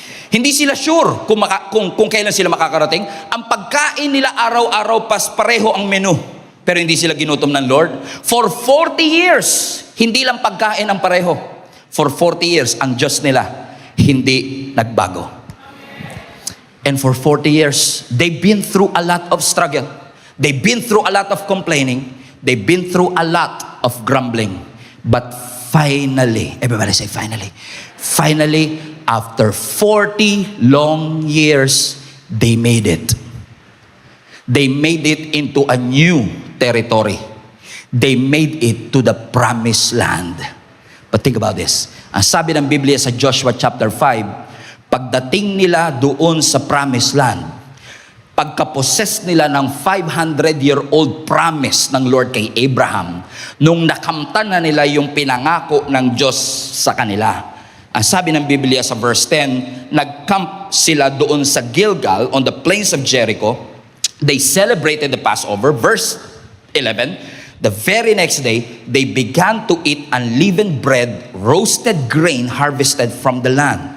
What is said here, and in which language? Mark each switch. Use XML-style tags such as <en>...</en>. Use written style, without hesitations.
<tl>Hindi sila sure kung kailan sila makakarating. Ang pagkain nila araw-araw pareho ang menu. Pero hindi sila ginutom ng Lord.</tl> <en>For 40 years,</en> <tl>hindi lang pagkain ang pareho.</tl> <en>For 40 years,</en> <tl>ang Diyos nila hindi nagbago.</tl> <en>And for 40 years, they've been through a lot of struggle. They've been through a lot of complaining. They've been through a lot of grumbling. But finally, everybody say finally. Finally, after 40 long years, they made it. They made it into a new territory. They made it to the promised land. But think about this.</en> <tl>Ang sabi ng Biblia sa Joshua chapter 5, pagdating nila doon sa promised land, pagka-possess nila ng 500-year-old promise ng Lord kay Abraham, nung nakamtan na nila yung pinangako ng Diyos sa kanila. Ang sabi ng Biblia sa verse 10, nag-camp sila doon sa Gilgal</tl> <en>on the plains of Jericho. They celebrated the Passover. Verse 11, the very next day, they began to eat unleavened bread, roasted grain harvested from the land.</en>